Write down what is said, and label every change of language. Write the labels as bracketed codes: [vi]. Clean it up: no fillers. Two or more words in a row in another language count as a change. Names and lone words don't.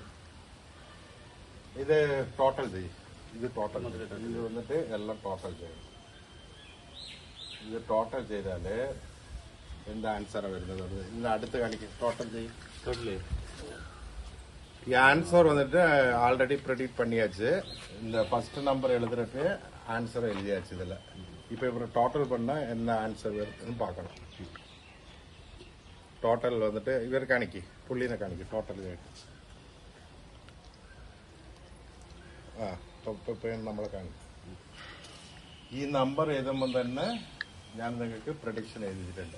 [ml] ഇത് ടോട്ടൽ ചെയ്യും. ഇത് ടോട്ടൽ ഇത് വന്നിട്ട് എല്ലാം ടോട്ടൽ ചെയ്യും. ഇത് ടോട്ടൽ ചെയ്താല് എന്താ ആൻസറാണ് വരുന്നത്? ഇതിന്റെ അടുത്ത് കാണിക്കും. ടോട്ടൽ ചെയ്യും. ഈ ആൻസർ വന്നിട്ട് [en] already predict [ml] பண்ணியாச்சு. [ta] இந்த [en] first number [ta] எழுதுறப்ப ஆன்சர் எழுதியாச்சு. இதுல இப்ப இவரை டோட்டல் பண்ணா என்ன ஆன்சர் வருதுன்னு பார்க்கணும். [ml] ടോട്ടൽ വന്നിട്ട് ഇവർ കാണിക്ക്. പുള്ളിനെ കാണിക്ക്. ടോട്ടൽ നമ്മളെ കാണിക്കും. ഈ നമ്പർ എഴുതുമ്പോൾ തന്നെ ഞാൻ നിങ്ങൾക്ക് പ്രഡിക്ഷൻ എഴുതിയിട്ടുണ്ട്.